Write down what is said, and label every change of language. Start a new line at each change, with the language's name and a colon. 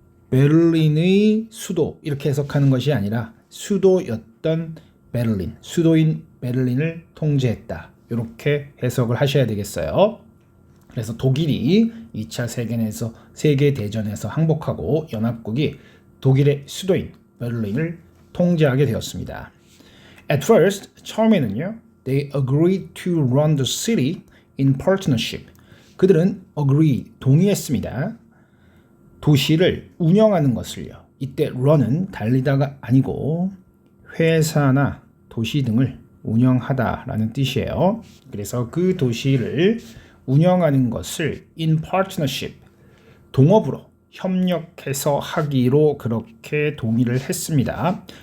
Korean: 베를린의 수도 이렇게 해석하는 것이 아니라 수도였던 베를린, 수도인 베를린을 통제했다. 이렇게 해석을 하셔야 되겠어요. 그래서 독일이 2차 세계대전에서 항복하고 연합국이 독일의 수도인 베를린을 통제하게 되었습니다.
English: At first,
Korean: 처음에는요.
English: They agreed to run the city in partnership.
Korean: 그들은 agree, 동의했습니다. 도시를 운영하는 것을요. 이때 run은 달리다가 아니고 회사나 도시 등을 운영하다라는 뜻이에요. 그래서 그 도시를 운영하는 것을
English: in partnership,
Korean: 동업으로 협력해서 하기로 그렇게 동의를 했습니다.